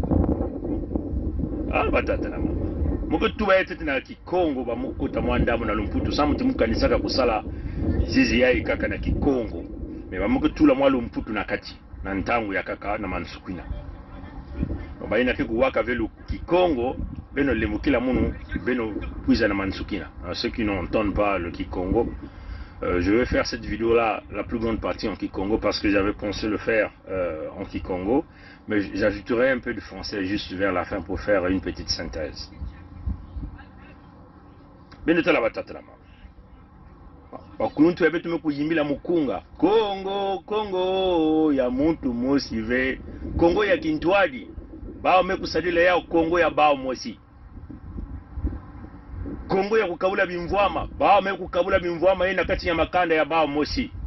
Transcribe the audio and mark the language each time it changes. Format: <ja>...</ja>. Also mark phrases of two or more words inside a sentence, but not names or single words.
<ktu>batata na mama moko tuba yete na Kikongo ba mukuta mwandamu na Lomputu samuti mukanisaka kusala zizi yai kaka na Kikongo me ba mukutula mwa Lomputu na kati na ntangu ya kaka na Mansukwina baina ke kuwaka velu Kikongo beno lemukila munu beno puiza na Mansukina.</ktu> <fr>Ceux qui n'entendent pas le Kikongo, je vais faire cette vidéo là la plus grande partie en Kikongo parce que j'avais pensé le faire en Kikongo, mais j'ajouterai un peu de français juste vers la fin pour faire une petite synthèse.</fr> <ktu>Beno tala batata lama bakuntu yabetu mekuyimbila mukunga Kongo ya muntu mosi ve Kongo ya kintwadi bao mekusadile yao Kongo ya bao mosi Kongo ya kukabula bimvwama bao me kukabula bimvwama ina kati ya makanda ya bao mosi</ktu>